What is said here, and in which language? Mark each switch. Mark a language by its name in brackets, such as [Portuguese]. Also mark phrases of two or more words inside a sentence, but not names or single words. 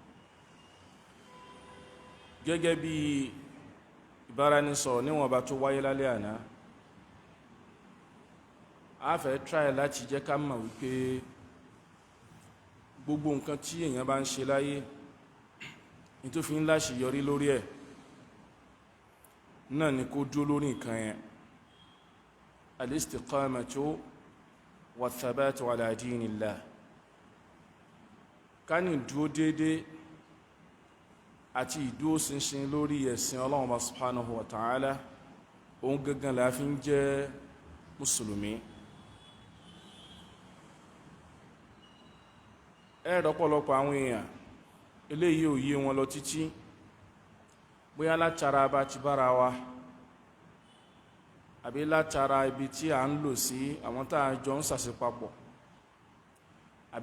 [Yoruba] gẹ́gẹ́ bí ìbáraẹnisọ̀rọ̀ níwọ̀n bá tó wáyé lálẹ́ àná a fẹ́ try láti jẹ́ ká mọ̀ wípé gbogbo nǹkan tí èèyàn bá ń ṣe láyé ní tó fi ń láṣeyọrí lórí ẹ̀ náà ni kó dúró lórí nǹkan yẹn [Arabic] الاستقامة والثبات على دين الله [Yoruba] ká ní dúró déédéé àti ìdúró ṣinṣin lórí ẹ̀sìn Ọlọ́run [Arabic] سبحانه وتعالى [Yoruba] òun gangan la fi ń jẹ́ mùsùlùmí ẹ̀rọ̀pọ̀lọpọ̀ àwọn èèyàn eléyìí ò yé wọn lọ títí bóyá látara bá ti bára wa àbí látara ibi tí a ń lò sí àwọn tá a jọ ń ṣàṣepapọ̀ àbí